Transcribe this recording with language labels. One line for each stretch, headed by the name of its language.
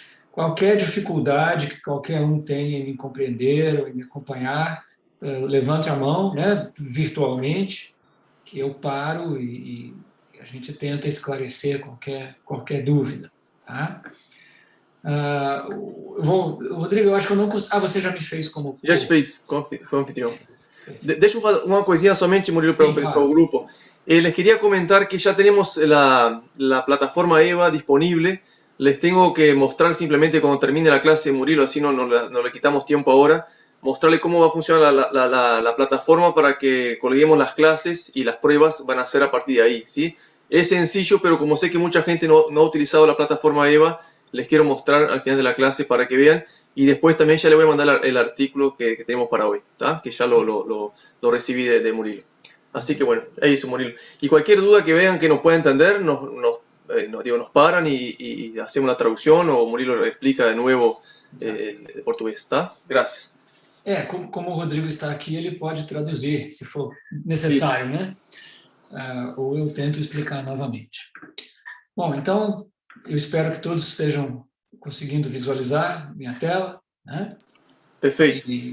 Portuguese: Qualquer dificuldade que qualquer um tenha em me compreender ou em me acompanhar, levante a mão, né, virtualmente, que eu paro e a gente tenta esclarecer qualquer dúvida, tá? Rodrigo, eu acho que eu não consigo... você já me fez como... Já te fez, como anfitrião. Deixa uma coisinha somente, Murilo,
Spanish: para el grupo. Les quería comentar que ya tenemos la plataforma EVA disponible. Les tengo que mostrar simplemente cuando termine la clase, Murilo, así no le quitamos tiempo ahora, mostrarle cómo va a funcionar la plataforma para que colguemos las clases y las pruebas van a ser a partir de ahí, ¿sí? Es sencillo, pero como sé que mucha gente no ha utilizado la plataforma EVA, les quiero mostrar al final de la clase para que vean. Y después también ya le voy a mandar el artículo que tenemos para hoy, ¿tá? Que ya lo recibí de Murilo. Así que bueno, ahí es Murilo. Y cualquier duda que vean que no pueda entender, nos paran y hacemos la traducción o Murilo lo explica de nuevo el portugués, ¿tá? Gracias.
Portuguese: Como o Rodrigo está aqui, ele pode traduzir, se for necessário, né? Ou eu tento explicar novamente. Bom, então, eu espero que todos estejam conseguindo visualizar minha tela, né? Perfeito.